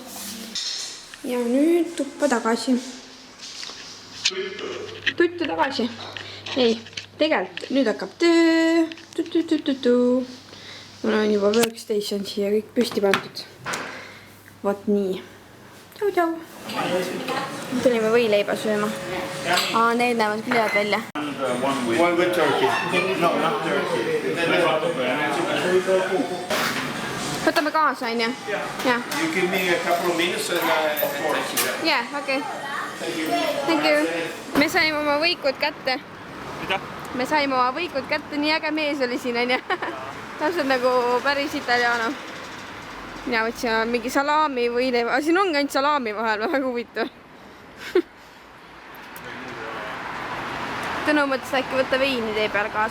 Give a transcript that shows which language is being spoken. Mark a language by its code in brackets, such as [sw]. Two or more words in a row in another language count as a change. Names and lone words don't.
[et] Ja nüüd tuppa tagasi. Tuttu tagasi. Ei, tegelikult nüüd hakkab töö. mul on juba workstation siia kõik püsti pandud. Vot nii. Tšau, tšau. Tulime võileiba sööma. Need näevad küll head välja. [en] One with turkey. No, not turkey. [et] Võtame kaasa, on ju? [en] You give me a couple of minutes and of course. Yeah, okei. Thank you. [et] Me saime oma võikud kätte. Mida? Me saime oma võikud kätte, nii äge mees oli siin, on ju? Täpselt nagu päris italiano. Mina võtsin mingi salami või leiva. Siin ongi ainult salami vahel, väga huvitav. Tõnu mõttes äkki võtta veini tee peal kaasa.